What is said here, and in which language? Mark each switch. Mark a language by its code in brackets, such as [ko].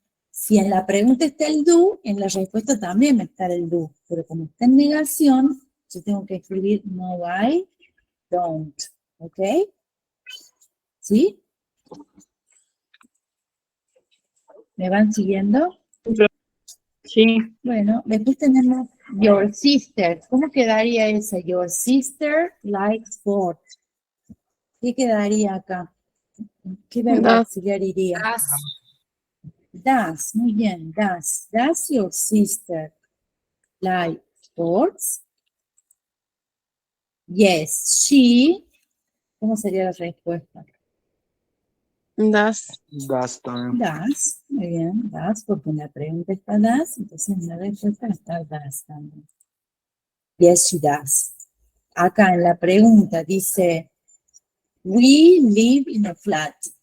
[es] Si en la pregunta está el do, en la respuesta también va a estar el do, pero como está en negación, yo tengo que escribir no, I don't, ¿ok? ¿Sí? ¿Me van siguiendo? Sí. Bueno, después tenemos your sister. ¿Cómo quedaría esa? [en] Your sister likes sports. [es] ¿Qué quedaría acá? ¿Qué verbo auxiliar iría? Does, muy bien, does. [en] Does your sister like sports? Yes, she. [es] ¿Cómo sería la respuesta? Das. Das también. Does, muy bien, does, porque en la pregunta está does, entonces en la respuesta está does también. Yes, she does. Acá en la pregunta dice, we live in a flat.